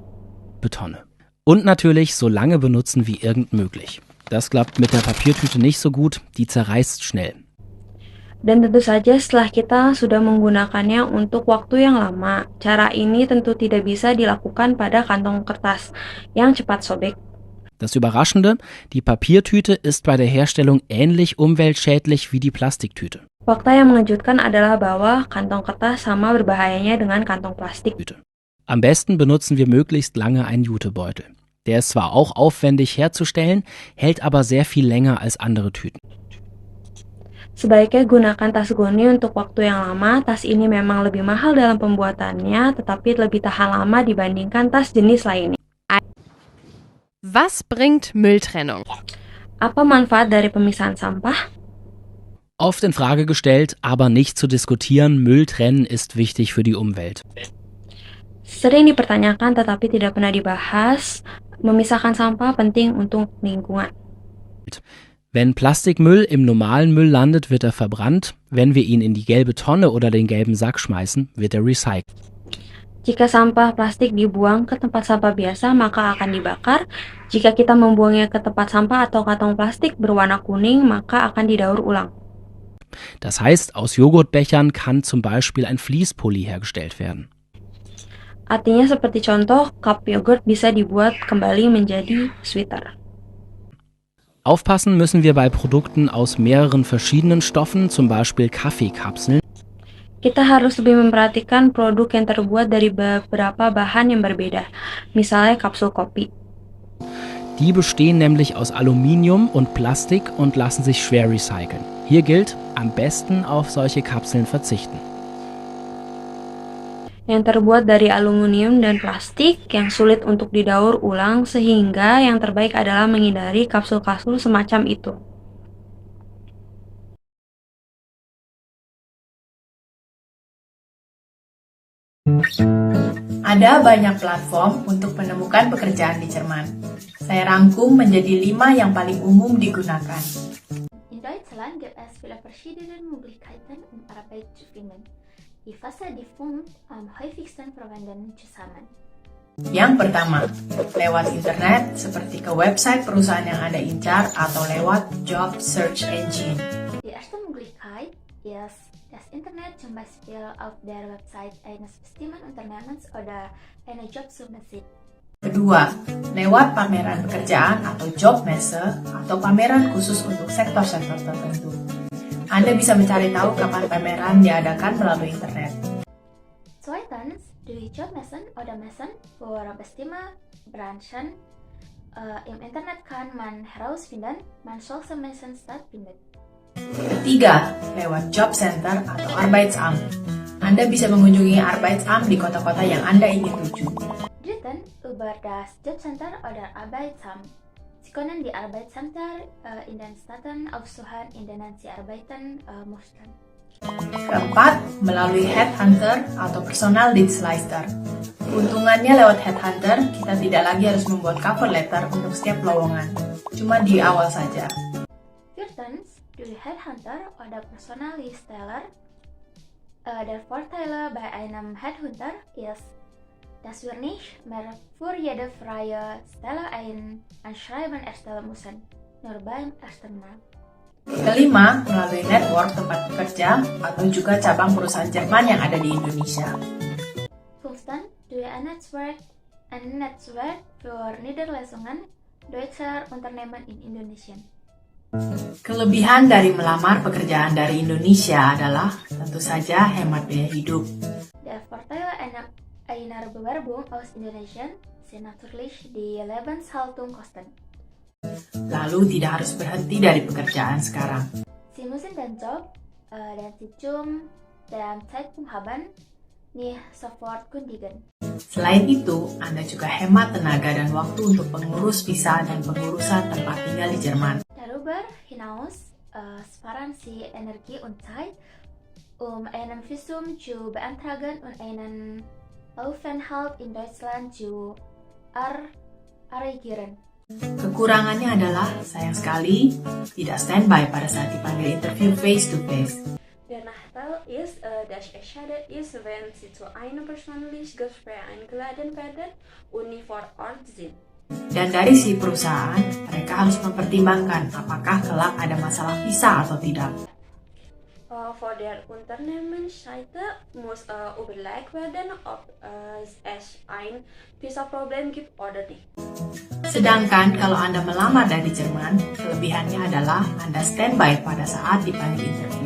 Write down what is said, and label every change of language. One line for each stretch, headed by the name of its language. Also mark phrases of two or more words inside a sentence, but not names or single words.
German: Tonne. Und natürlich so lange benutzen wie irgend möglich. Das klappt mit der Papiertüte nicht so gut, die zerreißt schnell.
Indonesian: Dan tentu saja setelah kita sudah menggunakannya untuk waktu yang lama, cara ini tentu tidak bisa dilakukan pada kantong kertas yang cepat sobek.
German: Das Überraschende, die Papiertüte ist bei der Herstellung ähnlich umweltschädlich wie die Plastiktüte.
Indonesian: Fakta yang mengejutkan adalah bahwa kantong kertas sama berbahayanya dengan kantong plastik.
German: Am besten benutzen wir möglichst lange einen Jutebeutel. Der ist zwar auch aufwendig herzustellen, hält aber sehr viel länger als andere Tüten.
Indonesian: Sebaiknya gunakan tas goni untuk waktu yang lama. Tas ini memang lebih mahal dalam pembuatannya, tetapi lebih tahan lama dibandingkan tas jenis lainnya.
German: Was bringt Mülltrennung?
Indonesian: Apa manfaat dari pemisahan sampah?
German: Oft in Frage gestellt, aber nicht zu diskutieren, Müll trennen ist wichtig für die Umwelt.
Indonesian: Sering dipertanyakan tetapi tidak pernah dibahas. Memisahkan sampah penting untuk lingkungan.
German: Wenn Plastikmüll im normalen Müll landet, wird er verbrannt. Wenn wir ihn in die gelbe Tonne oder den gelben Sack schmeißen, wird er recycelt.
Indonesian: Jika sampah plastik dibuang ke tempat sampah biasa, maka akan dibakar. Jika kita membuangnya ke tempat sampah atau kantong plastik berwarna kuning, maka akan didaur ulang.
German: Das heißt, aus Joghurtbechern kann zum Beispiel ein Fließpulli hergestellt werden.
Indonesian: Artinya seperti contoh, cup yogurt bisa dibuat kembali menjadi sweater.
German: Aufpassen müssen wir bei Produkten aus mehreren verschiedenen Stoffen, zum Beispiel Kaffeekapseln.
Indonesian: Kita harus lebih memperhatikan produk yang terbuat dari beberapa bahan yang berbeda, misalnya kapsul kopi.
German: Die bestehen nämlich aus Aluminium und Plastik und lassen sich schwer recyceln. Hier gilt, am besten auf solche Kapseln verzichten.
Indonesian: yang terbuat dari aluminium dan plastik yang sulit untuk didaur ulang, sehingga yang terbaik adalah menghindari kapsul-kapsul semacam itu. Ada banyak platform untuk menemukan pekerjaan di Jerman. Saya rangkum menjadi 5 yang paling umum digunakan.
German: In Deutschland gibt es viele verschiedene Möglichkeiten, Arbeit zu finden. Die fasse die fünf am häufigsten verwendeten zusammen.
Indonesian: Yang pertama, lewat internet seperti ke website perusahaan yang Anda incar atau lewat
English: job search engine.
German: Die erste Möglichkeit ist das Internet, zum Beispiel auf der Website eines bestimmten Unternehmens oder einer Jobsuchmaschine.
Indonesian: Kedua, lewat pameran pekerjaan atau jobmesse atau pameran khusus untuk sektor-sektor tertentu. Anda bisa mencari tahu kapan pameran diadakan melalui internet.
German: Zweitens, durch Jobmessen oder Messen für bestimmte Branchen. Im Internet kann man herausfinden, wann solche Messen stattfinden.
Indonesian: Ketiga, lewat
English: job center
Indonesian: atau Arbeitsamt. Anda bisa mengunjungi Arbeitsamt di kota-kota yang Anda ingin tuju.
German: Drittens, über das Jobcenter oder Arbeitsamt. Sie können die Arbeitsämter in den Städten aufsuchen, in denen Sie arbeiten möchten.
Indonesian: Keempat, melalui headhunter atau
German: personal Dienstleister.
Indonesian: Keuntungannya lewat headhunter, kita tidak lagi harus membuat
English: cover letter
Indonesian: untuk setiap lowongan. Cuma di awal saja.
German: Viertens, durch Headhunter oder Personaldienstleister. Der Vorteil bei einem Headhunter ist, dass wir nicht mehr für jede freie Stelle ein Anschreiben erstellen müssen, nur beim ersten Mal.
Indonesian: Kelima, melalui network tempat bekerja atau juga cabang perusahaan Jerman yang ada di Indonesia.
German: Fünftens, durch ein Netzwerk für Niederlassungen deutscher Unternehmen in Indonesien.
Indonesian: Kelebihan dari melamar pekerjaan dari Indonesia adalah tentu saja hemat biaya hidup.
German: Der Vorteil einer Bewerbung aus Indonesien sind natürlich die Lebenshaltungskosten.
Indonesian: Lalu tidak harus berhenti dari pekerjaan sekarang.
German: Sie müssen den Job, den Sie zum Zeitpunkt haben, nicht sofort kündigen.
Indonesian: Selain itu, Anda juga hemat tenaga dan waktu untuk pengurus visa dan pengurusan tempat tinggal di Jerman.
German: Darüber hinaus sparen Sie Energie und Zeit, einen Visum zu beantragen und einen Aufenthalt in Deutschland zu arrangieren.
Indonesian: Kekurangannya adalah, sayang sekali, tidak standby pada saat dipanggil
English: interview face-to-face.
German: Der Nachteil ist, dass es schade ist, wenn Sie zu einem persönlichen Gespräch eingeladen werden und nicht vor Ort sind.
Indonesian: Dan dari si perusahaan, mereka harus mempertimbangkan apakah kelak ada masalah visa atau tidak.
German: Vor der Unternehmensseite muss überlegt werden, ob es ein Visa-Problem gibt oder nicht.
Indonesian: Sedangkan kalau Anda melamar dari Jerman, kelebihannya adalah Anda standby pada saat dipanggil interview.